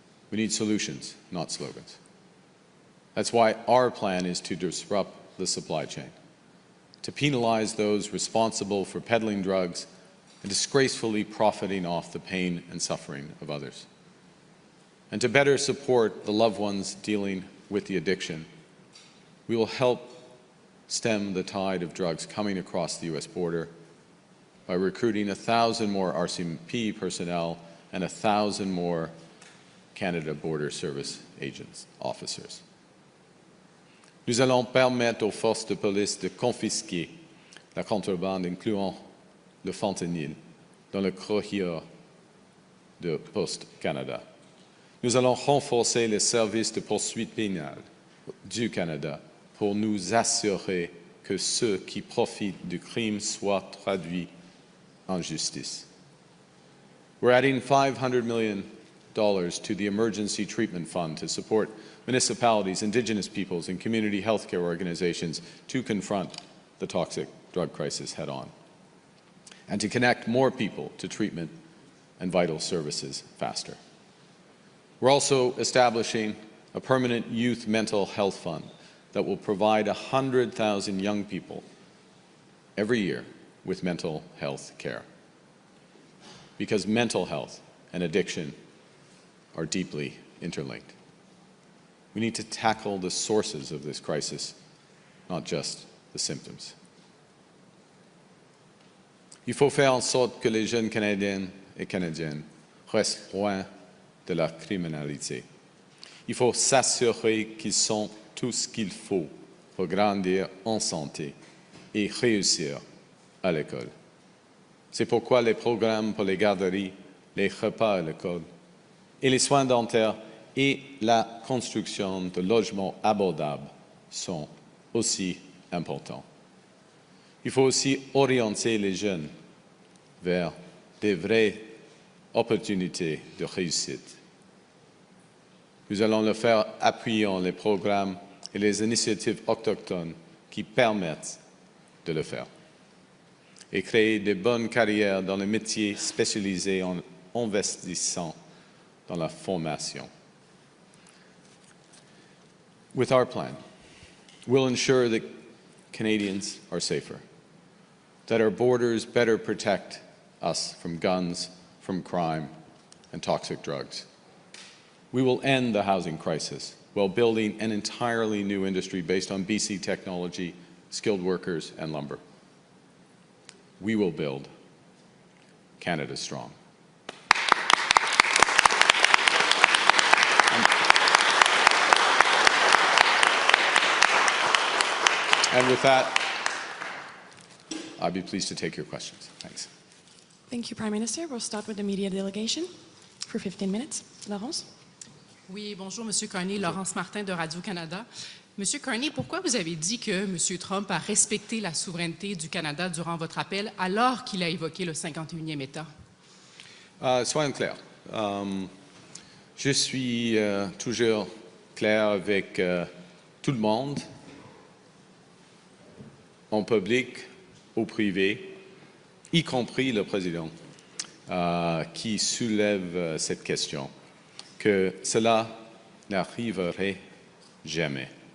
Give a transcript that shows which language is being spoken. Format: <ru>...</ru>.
<en>We need solutions, not slogans. That's why our plan is to disrupt the supply chain, to penalize those responsible for peddling drugs and disgracefully profiting off the pain and suffering of others, and to better support the loved ones dealing with the addiction. We will help stem the tide of drugs coming across the U.S. border by recruiting 1,000 more RCMP personnel and 1,000 more Canada Border Service agents, officers.</en> <fr>Nous allons permettre aux forces de police de confisquer la contrebande, incluant le fentanyl, dans le corridor de Poste Canada. Nous allons renforcer les services de poursuite pénale du Canada pour nous assurer que ceux qui profitent du crime soient traduits en justice.</fr> <en>We're adding $500 million to the Emergency Treatment Fund to support municipalities, Indigenous peoples, and community healthcare organizations to confront the toxic drug crisis head-on, and to connect more people to treatment and vital services faster. We're also establishing a permanent youth mental health fund that will provide 100,000 young people every year with mental health care. Because mental health and addiction are deeply interlinked. We need to tackle the sources of this crisis, not just the symptoms.</en> <fr>Il faut faire en sorte que les jeunes Canadiennes et Canadiennes restent loin de la criminalité. Il faut s'assurer qu'ils ont tout ce qu'il faut pour grandir en santé et réussir à l'école. C'est pourquoi les programmes pour les garderies, les repas à l'école et les soins dentaires et la construction de logements abordables sont aussi importants. Il faut aussi orienter les jeunes vers des vraies opportunités de réussite. Nous allons le faire appuyant les programmes et les initiatives autochtones qui permettent de le faire, et créer de bonnes carrières dans les métiers spécialisés en investissant dans la formation.</fr> <en>With our plan, we'll ensure that Canadians are safer, that our borders better protect us from guns, from crime, and toxic drugs. We will end the housing crisis while building an entirely new industry based on BC technology, skilled workers, and lumber. We will build Canada strong. And with that, I'd be pleased to take your questions. Thanks. Thank you, Prime Minister. We'll start with the media delegation for 15 minutes. Laurence?</en> <fr>Oui, bonjour, Monsieur Carney. Laurence Martin de Radio-Canada. Monsieur Carney, pourquoi vous avez dit que Monsieur Trump a respecté la souveraineté du Canada durant votre appel alors qu'il a évoqué le 51e État? Soyons clairs. Je suis toujours clair avec tout le monde, en public, au privé, y compris le président, qui soulève cette question, que cela n'arriverait jamais.</fr>